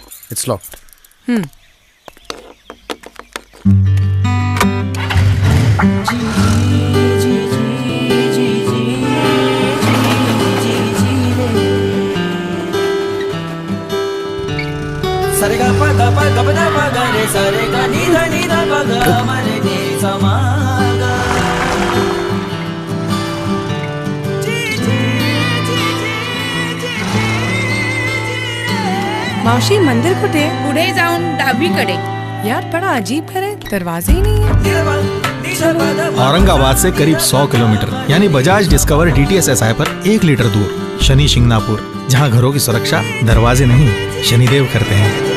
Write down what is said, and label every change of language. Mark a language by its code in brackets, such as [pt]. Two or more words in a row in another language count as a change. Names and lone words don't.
[en] It's locked. Sarega paga paga paga paga re sarega nida nida paga mare ni samaga. [mr] मावशी मंदिर कुठे? पुढे जाऊन डावीकडे. [hi] यार बड़ा अजीब घर है, दरवाजे ही नहीं है। औरंगाबाद से करीब 100 किलोमीटर यानी बजाज डिस्कवर DTS SI पर 1 लीटर दूर शनि शिंगणापुर, जहां घरों की सुरक्षा दरवाजे नहीं शनिदेव करते हैं।